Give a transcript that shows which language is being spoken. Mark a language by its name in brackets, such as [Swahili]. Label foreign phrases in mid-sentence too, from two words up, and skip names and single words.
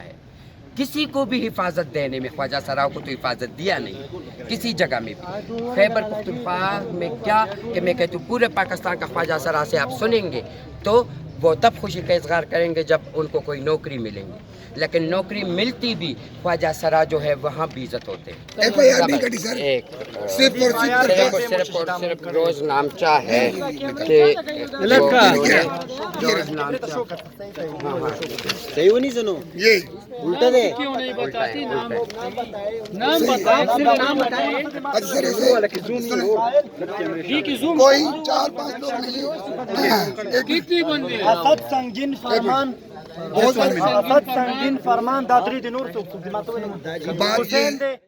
[Urdu] ہے کسی کو بھی حفاظت دینے میں خواجہ سرا کو تو حفاظت دیا نہیں کسی جگہ میں بھی خیبر پختونخوا میں کیا کہ میں کہتی ہوں پورے پاکستان کا خواجہ سرا سے آپ سنیں گے تو وہ تب خوشی کا اظہار کریں گے جب ان کو کوئی نوکری ملیں گی لیکن نوکری ملتی بھی خواجہ سرا جو ہے وہاں بھی عزت ہوتے ہیں صرف روز نامچہ ہے کہ روز نامچہ صحیح نہیں سنو یہ الٹا دے نام بتائیں کوئی 4-5 لوگ نہیں کتنی بندے [Pashto] اسد سنگین فرمان اسد سنگین فرمان دا درې د نور څوک دي ما ته ویل حسین دی